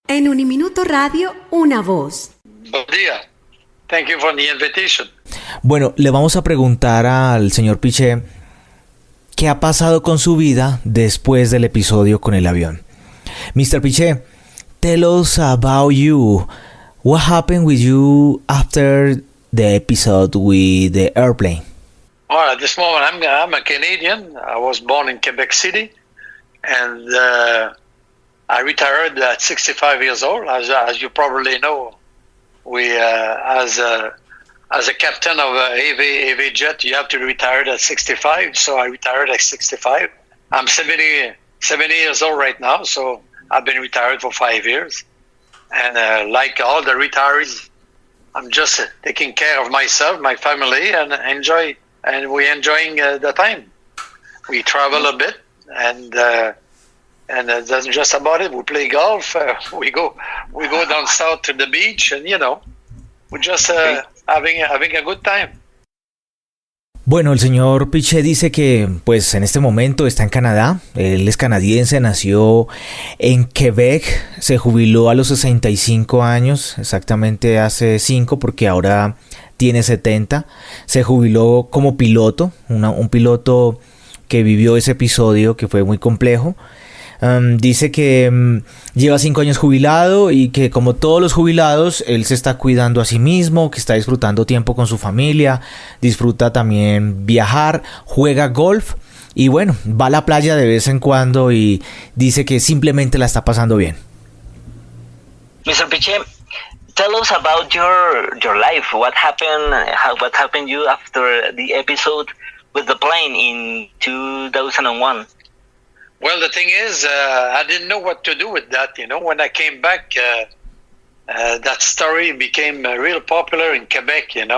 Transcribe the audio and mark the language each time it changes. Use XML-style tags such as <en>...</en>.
<es>En Uniminuto Radio, una voz. Buen día.</es> <en>Thank you for the invitation.</en> <es>Bueno, le vamos a preguntar al señor Piché qué ha pasado con su vida después del episodio con el avión.</es> <en>Mr. Piché, tell us about you. What happened with you after the episode with the airplane? Well, at this moment, I'm a Canadian. I was born in Quebec City, and I retired at 65 years old. As you probably know, we as a captain of AV jet, you have to retire at 65. So I retired at 65. I'm 70 years old right now, so I've been retired for 5 years. And like all the retirees, I'm just taking care of myself, my family, and we're enjoying the time. We travel a bit, and that's just about it. We play golf. We go down south to the beach, and we're just having a good time.</en> <es>Bueno, el señor Piché dice que pues en este momento está en Canadá. Él es canadiense, nació en Quebec, se jubiló a los 65 años, exactamente hace 5 porque ahora tiene 70. Se jubiló como piloto, un piloto que vivió ese episodio que fue muy complejo. Dice que lleva 5 años jubilado y que como todos los jubilados, él se está cuidando a sí mismo, que está disfrutando tiempo con su familia, disfruta también viajar, juega golf y bueno, va a la playa de vez en cuando y dice que simplemente la está pasando bien.</es> <en>Mr. Piché, tell us about your life. What happened you after the episode with the plane in 2001? Well, the thing is, I didn't know what to do with that. When I came back, that story became real popular in Quebec.</en>